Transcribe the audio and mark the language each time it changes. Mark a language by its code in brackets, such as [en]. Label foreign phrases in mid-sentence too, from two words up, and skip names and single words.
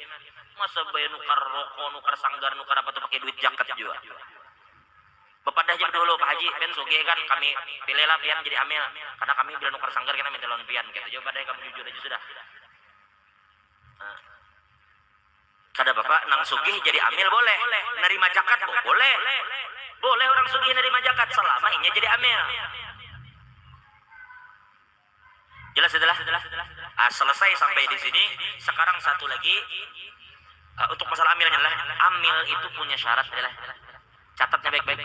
[bjn] Masa bayar nukar rokok, nukar sanggar, nukar apa tuh pakai duit zakat juga. Bapak dah jam dulu Pak Haji, ben sugi kan kami pilihlah pian jadi amil. Karena kami bila nukar sanggar kita minta lawan pian gitu. [id] Coba deh kamu jujur aja sudah. [bjn] Nah. Kada Bapak nang sugih jadi amil boleh, nerima zakat boleh. [id] Boleh orang sugih nerima zakat selama ini jadi amil. Jelas. Selesai sampai di sini. Sekarang satu lagi untuk masalah amilnya lah. Amil itu punya syarat adalah catatnya baik-baik.